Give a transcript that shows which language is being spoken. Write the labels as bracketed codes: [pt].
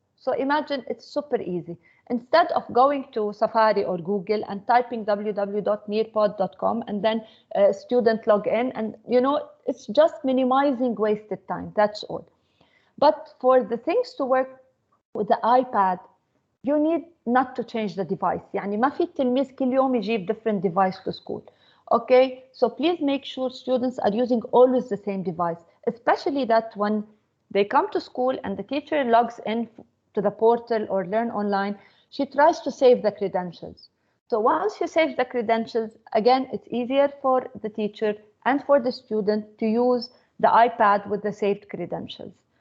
[en] So imagine it's super easy. Instead of going to Safari or Google and typing www.nearpod.com and then student log in, and it's just minimizing wasted time, that's all. But for the things to work with the iPad, you need not to change the device. [ar] يعني ما في التلميذ كل يوم يجيب [en] different device to school. Okay, so please make sure students are using always the same device, especially that when they come to school and the teacher logs in to the portal or learn online, she tries to save the credentials. So once she saves the credentials, again, it's easier for the teacher and for the student to use the iPad with the saved credentials.